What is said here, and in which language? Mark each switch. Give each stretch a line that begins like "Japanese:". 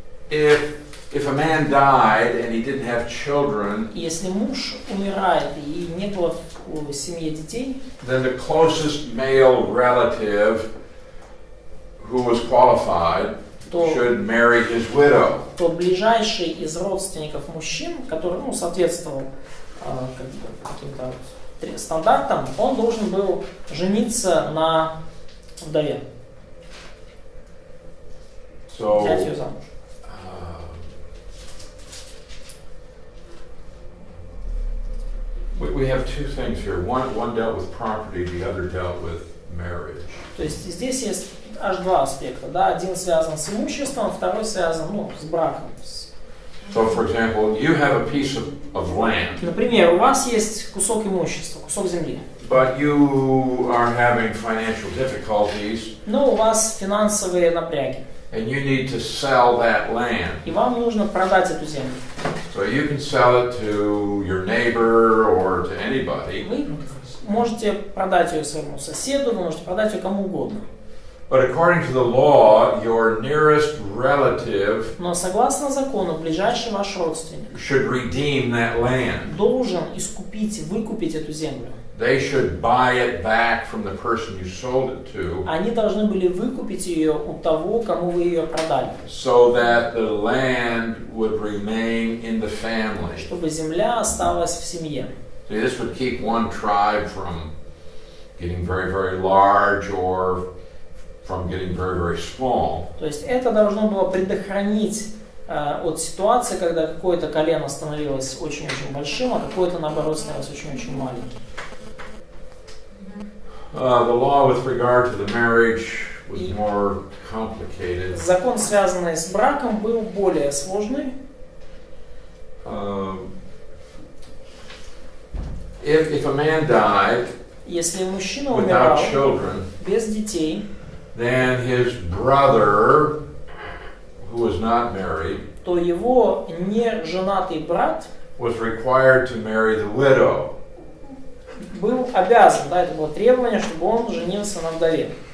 English: if a man died and he didn't have children,
Russian: если муж умирает и не было в семье детей,
English: then the closest male relative who was qualified should marry his widow.
Russian: то ближайший из родственников мужчин, который соответствовал каким-то стандартам, он должен был жениться на вдове, взять ее замуж.
English: We have two things here. One dealt with property, the other dealt with marriage.
Russian: То есть здесь есть аж два аспекта. Да? Один связан с имуществом, второй связан с браком.
English: So, for example, you have a piece of land,
Russian: Например, у вас есть кусок имущества, кусок земли,
English: but you are having financial difficulties,
Russian: но у вас финансовые напряги,
English: and you need to sell that land.
Russian: и вам нужно продать эту землю.
English: So you can sell it to your neighbor or to anybody.
Russian: Вы можете продать ее своему соседу, вы можете продать ее кому угодно.
English: But according to the law, your nearest relative
Russian: Но согласно закону, ближайший ваш родственник
English: should redeem that land.
Russian: должен искупить, выкупить эту землю.
English: They should buy it back from the person you sold it to,
Russian: Они должны были выкупить ее у того, кому вы ее продали,
English: so that the land would remain in the family.
Russian: чтобы земля осталась в семье.
English: See, this would keep one tribe from getting very, very large or from getting very, very small.
Russian: То есть это должно было предохранить от ситуации, когда какое-то колено становилось очень-очень большим, а какое-то, наоборот, становилось очень-очень маленьким.
English: The law with regard to the marriage was more complicated.
Russian: Закон, связанный с браком, был более сложный.
English: If a man died
Russian: Если мужчина
English: without
Russian: умирал
English: children,
Russian: без детей,
English: then his brother, who was not married,
Russian: то его неженатый брат
English: was required to marry the widow.
Russian: был обязан, да, это было требование, чтобы он женился на вдове.